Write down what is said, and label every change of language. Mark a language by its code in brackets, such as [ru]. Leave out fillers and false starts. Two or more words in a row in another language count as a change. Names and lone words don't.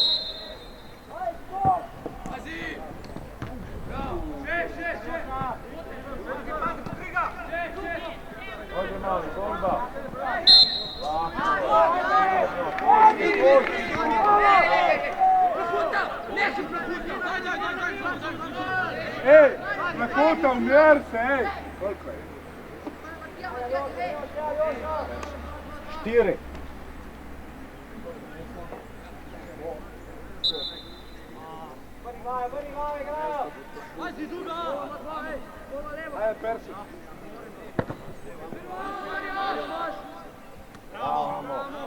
[hr] Pazi! Še! Ode mali, bomba! Proputa! Neću proputa! Daj! Ej, Makuta, umjer se, ej! Koliko je? 4. Pazi, duga! Ajde, Peršić! Bravo!